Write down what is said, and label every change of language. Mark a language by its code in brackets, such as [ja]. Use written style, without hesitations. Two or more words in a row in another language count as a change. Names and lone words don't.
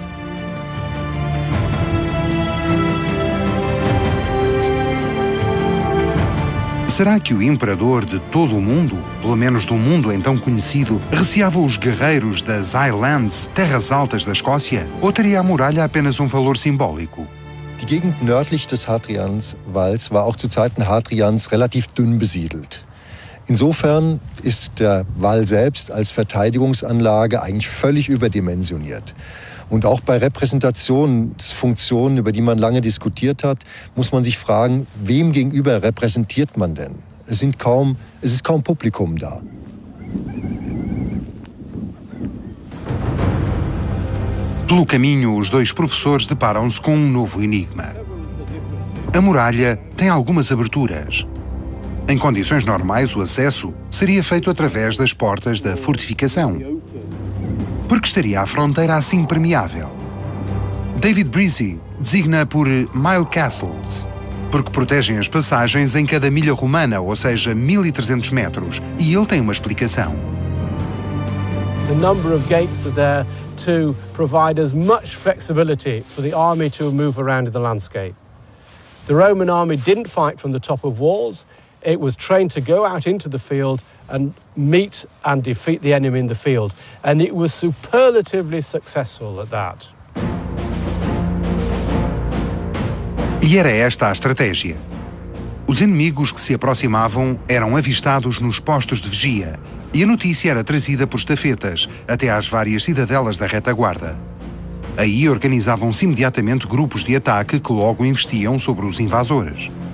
[pt] Será que o imperador de todo o mundo, pelo menos do mundo então conhecido, receava os guerreiros das Highlands, terras altas da Escócia? Ou teria a muralha apenas um valor simbólico? [de] Die Gegend nördlich des Hadrianswalls war auch zu Zeiten Hadrians relativ dünn besiedelt. Insofern ist der Wall selbst als Verteidigungsanlage eigentlich völlig überdimensioniert. Und auch bei Repräsentationsfunktionen, über die man lange diskutiert hat, muss man sich fragen, wem gegenüber repräsentiert man denn? Es ist kaum Publikum da. [pt] Pelo caminho, os dois professores deparam-se com um novo enigma. A muralha tem algumas aberturas. Em condições normais, o acesso seria feito através das portas da fortificação. Por que estaria a fronteira assim permeável? David Breezy designa por [en] mile castles, [pt] porque protegem as passagens em cada milha romana, ou seja, 1.300 metros, e ele tem uma explicação. [en] The number of gates are there to provide as much flexibility for the army to move around in the landscape. The Roman army didn't fight from the top of walls. It was trained to go out into the field and meet and defeat the enemy in the field. And it was superlatively successful at that. [pt] E era esta a estratégia. Os inimigos que se aproximavam eram avistados nos postos de vigia e a notícia era trazida por estafetas até às várias cidadelas da retaguarda. Aí organizavam-se imediatamente grupos de ataque que logo investiam sobre os invasores.